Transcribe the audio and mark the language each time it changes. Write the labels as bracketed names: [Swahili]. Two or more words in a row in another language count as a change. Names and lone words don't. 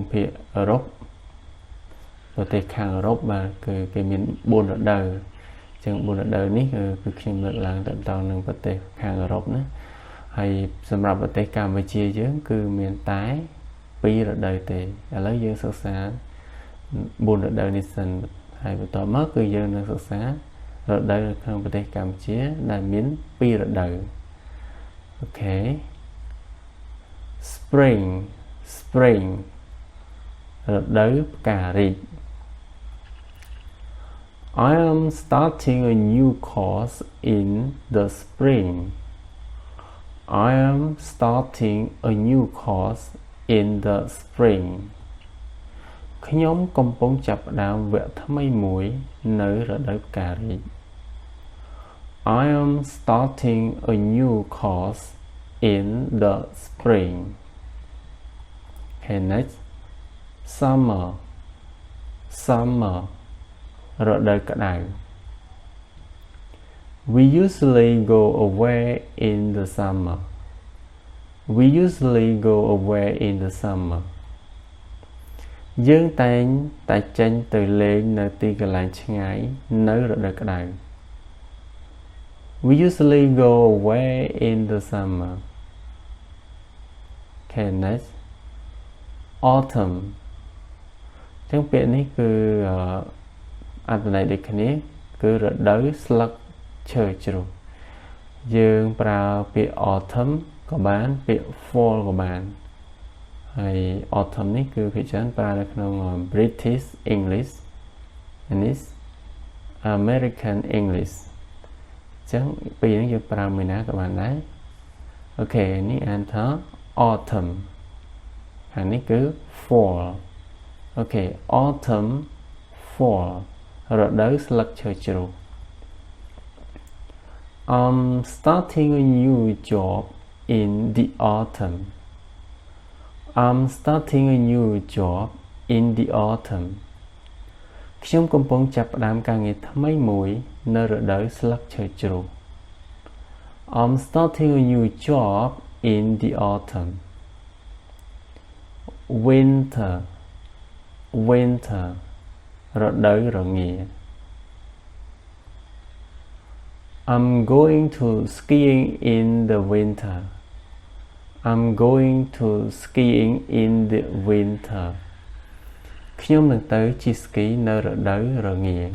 [Khmer] ភាគអឺរ៉ុបប្រទេសខាងអឺរ៉ុបបាទគឺគេមាន4រដូវអញ្ចឹង4រដូវនេះគឺខ្ញុំលើកឡើងទៅដល់នឹងប្រទេសខាងអឺរ៉ុបណាហើយសម្រាប់ប្រទេសកម្ពុជាយើងគឺមានតែ2រដូវទេឥឡូវយើងសិក្សា4រដូវនេះសិនហើយបន្តមកគឺយើងនឹងសិក្សារដូវនៅក្នុងប្រទេសកម្ពុជាដែលមាន2រដូវអូខេ [English] Spring Spring [Khmer] រដូវផ្ការីក [English] I am starting a new course in the spring I am starting a new course in the spring [Khmer] ខ្ញុំកំពុងចាប់ផ្ដើមវគ្គថ្មីមួយនៅរដូវផ្ការីក [English] I am starting a new course in the spring Okay next Summer Summer [Khmer] រដូវក្តៅ [English] We usually go away in the summer We usually go away in the summer [Khmer] យើងតែងតែចេញទៅលេងនៅទីកន្លែងឆ្ងាយនៅរដូវក្តៅ [English] We usually go away in the summer Okay next Autumn [Khmer] អញ្ចឹងពាក្យនេះគឺអត្ថន័យដូចគ្នាគឺរ ដូវស្លឹកឈើជ្រុះយើងប្រើពាក្យ autumn ក៏បានពាក្យ fall ក៏បានហើយ autumn នេះគឺភាគច្រើនប្រើនៅក្នុង [English] British English and is American English [Khmer] អញ្ចឹងពីរនេះយើងប្រើមួយណាក៏បានដែរអូខេនេះអានថា autumn ហើយនេះគឺ fall អូខេ autumn fall រដូវស្លឹកឈើជ្រុះ [English] I'm starting a new job in the autumn I'm starting a new job in the autumn [Khmer] ខ្ញុំកំពុងចាប់ផ្ដើមការងារថ្មីមួយនៅរដូវស្លឹកឈើជ្រុះ [English] I'm starting a new job in the autumn Winter Winter [Khmer] រដូវរងា [English] I'm going to skiing in the winter I'm going to skiing in the winter [Khmer] ខ្ញុំនឹងទៅជិះស្គីនៅរដូវរងា